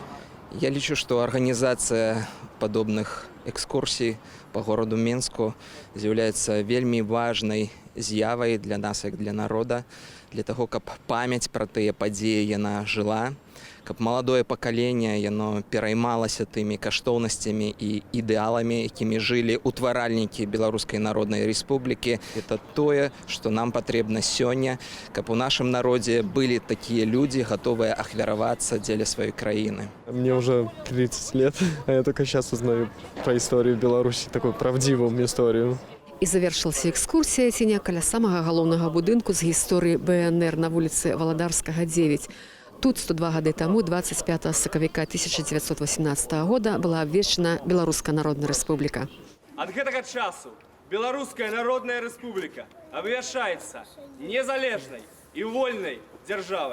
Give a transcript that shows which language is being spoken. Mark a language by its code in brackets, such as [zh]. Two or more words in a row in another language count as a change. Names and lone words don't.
[be] Я лічу, што арганізацыя падобных экскурсій [ru] по городу [be] Менску з'яўляецца вельмі важнай з'явай для нас, як для народа, для таго, каб памяць пра тыя падзеі яна жыла, каб маладое пакаленне яно пераймалася тымі каштоўнасцямі і ідэаламі, якімі жылі ўтваральнікі Беларускай Народнай Рэспублікі. Это тое, што нам патрэбна сёння, каб у нашым народзе былі такія людзі, гатовыя ахвяравацца дзеля сваёй краіны. [ru] Мне уже 30 лет, а я только сейчас узнаю про историю Беларуси, такую правдивую историю. [be] І завершылася экскурсія ціня каля самага галоўнага будынку з гісторыі БНР на вуліцы Валадарскага, 9. Тут 102 гады таму, 25 сакавіка 1918 года, была абвешчана Беларуская Народная Рэспубліка. Ад гэтага часу Беларуская Народная Рэспубліка абвяшчаецца незалежнай і вольнай дзяржавай.